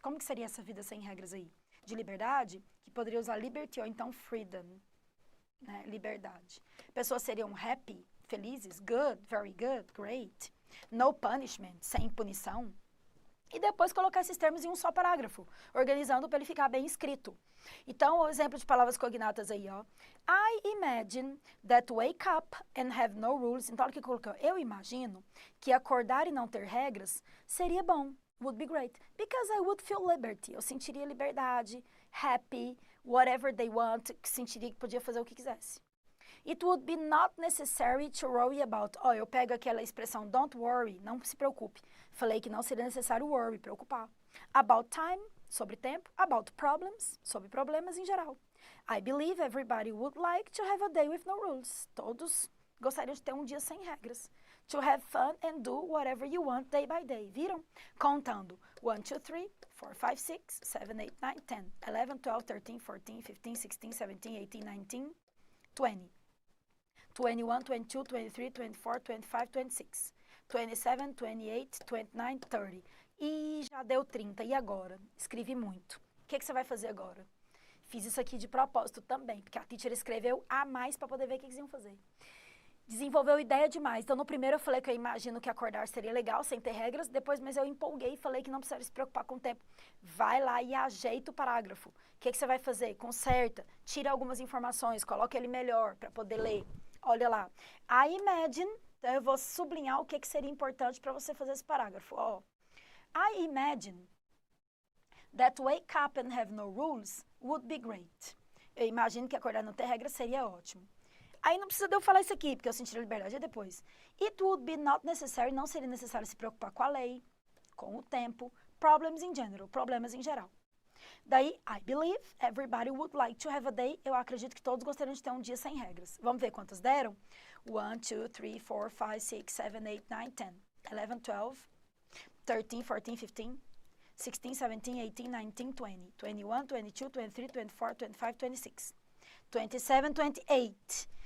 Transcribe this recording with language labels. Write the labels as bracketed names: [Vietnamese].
[Portuguese] Como que seria essa vida sem regras aí? De liberdade, que poderia usar liberty ou então freedom. Né, liberdade. Pessoas seriam happy, felizes, [English] good, very good, great. No punishment, [Portuguese] sem punição. E depois colocar esses termos em um só parágrafo, organizando para ele ficar bem escrito. Então, o exemplo de palavras cognatas aí, ó. [English] I imagine that wake up and have no rules. [Portuguese] Então, olha o que colocou. Eu imagino que acordar e não ter regras seria bom. [English] Would be great. Because I would feel liberty. [Portuguese] Eu sentiria liberdade, happy, [English] whatever they want, [Portuguese] que sentiria que podia fazer o que quisesse. [English] It would be not necessary to worry about. [Portuguese] Eu pego aquela expressão [English] don't worry, [Portuguese] não se preocupe. Falei que não seria necessário worry, preocupar. [English] About time, [Portuguese] sobre tempo. [English] About problems, [Portuguese] sobre problemas em geral. [English] I believe everybody would like to have a day with no rules. [Portuguese] Todos gostariam de ter um dia sem regras. [English] To have fun and do whatever you want day by day. [Portuguese] Viram? Contando. 1, 2, 3, 4, 5, 6, 7, 8, 9, 10, 11, 12, 13, 14, 15, 16, 17, 18, 19, 20. 21, 22, 23, 24, 25, 26, 27, 28, 29, 30. E já deu 30. E agora? Escrevi muito. O que você vai fazer agora? Fiz isso aqui de propósito também, porque a teacher escreveu a mais para poder ver o que eles iam fazer. Desenvolveu ideia demais. Então, no primeiro eu falei que eu imagino que acordar seria legal, sem ter regras. Depois, mas eu empolguei e falei que não precisava se preocupar com o tempo. Vai lá e ajeita o parágrafo. O que você vai fazer? Conserta, tira algumas informações, coloca ele melhor para poder ler. Olha lá. [English] I imagine, [Portuguese] então eu vou sublinhar o que seria importante para você fazer esse parágrafo. [English] I imagine that wake up and have no rules would be great. [Portuguese] Eu imagino que acordar e não ter regras seria ótimo. Aí não precisa de eu falar isso aqui, porque eu sentiria liberdade depois. [English] It would be not necessary, [Portuguese] não seria necessário se preocupar com a lei, com o tempo, [English] problems in general, [Portuguese] problemas em geral. Daí, [English] I believe everybody would like to have a day. [Portuguese] Eu acredito que todos gostariam de ter um dia sem regras. Vamos ver quantas deram? 1, 2, 3, 4, 5, 6, 7, 8, 9, 10, 11, 12, 13, 14, 15, 16, 17, 18, 19, 20, 21, 22, 23, 24, 25, 26, 27, 28.